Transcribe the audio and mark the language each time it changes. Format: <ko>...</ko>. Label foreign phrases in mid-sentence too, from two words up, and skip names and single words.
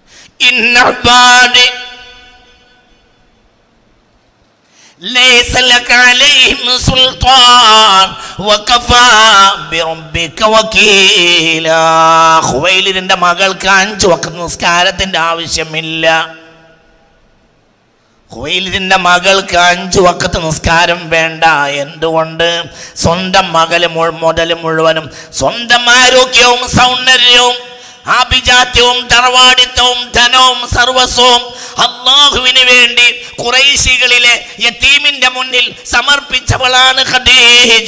<ar>إن عبادي ليس لك عليهم سلطان وكفى بربك وكيلا.</ar> <ml>ഖുവൈലിദിന്റെ മകൾക്ക് 5 വഖ്ത് നിസ്കാരത്തിന്റെ ആവശ്യമില്ല. ഖുവൈലിദിന്റെ മകൾക്ക് 5 വഖ്ത് നിസ്കാരം വേണ്ട. എന്തുകൊണ്ട്? സ്വന്തം മുതൽ മുഴുവനും സ്വന്തം ആരോഗ്യവും സൗന്ദര്യവും ആഭിജാത്യവും തറവാടിത്തവും ധനവും സർവസ്വവും അല്ലാഹുവിന് വേണ്ടി ഖുറൈശികളിലെ യതീമിന്റെ മുന്നിൽ സമർപ്പിച്ചവളാണ് ഖദീജ.</ml>